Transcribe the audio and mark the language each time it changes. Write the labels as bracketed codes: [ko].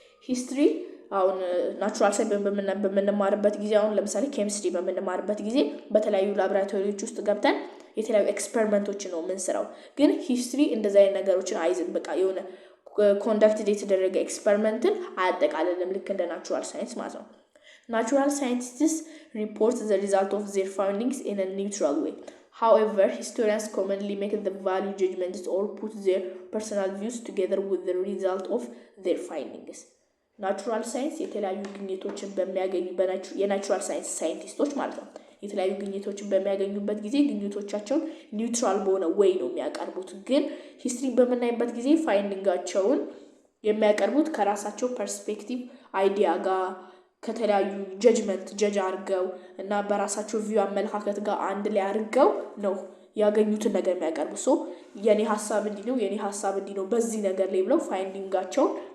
[am] ሂስትሪ አሁን ናቹራል ሳይንስ በምንማርበት ጊዜ አሁን ለምሳሌ ኬሚስትሪ በምንማርበት ጊዜ በተለያዩ ላብራቶሪዎች ውስጥ ገብተን የተለያዩ ኤክስፐሪመንቶችን ነው የምንሰራው። ግን ሂስትሪ እንደዛ አይነት ነገሮችን አይዝም። በቃ የሆነ ኮንዳክትድ የተደረገ ኤክስፐሪመንትን አያጠቃልልም ልክ እንደ ናቹራል ሳይንስ ማለት ነው። ናቹራል ሳይንቲስትስ [en] report the result of their findings in a neutral way. However, historians commonly make the value judgments or put their personal views together with the result of their findings. [am] ናቹራል ሳይንስ የተለያዩ ግኝቶችን በሚያገኙ የናቹራል ሳይንስ ሳይንቲስቶች ማለት ነው የተለያዩ ግኝቶችን በሚያገኙበት ጊዜ ግኝቶቻቸውን ኒውትራል በሆነ ወይ ነው የሚያቀርቡት። ግን ሂስትሪ በመናይበት ጊዜ ፋይንዲንጋቸውን የሚያቀርቡት ከራሳቸው ፐርስፔክቲቭ አይዲያ ጋር ከተለያዩ ጀጅ አድርገው እና በራሳቸው ቪው አመለካከት ጋር አንድ ላይ አድርገው ነው ያገኙትን ነገር የሚያቀርቡ። የኔ ሐሳብ እንዲህ ነው በዚህ ነገር ላይ ብለው ፋይንዲንጋቸውን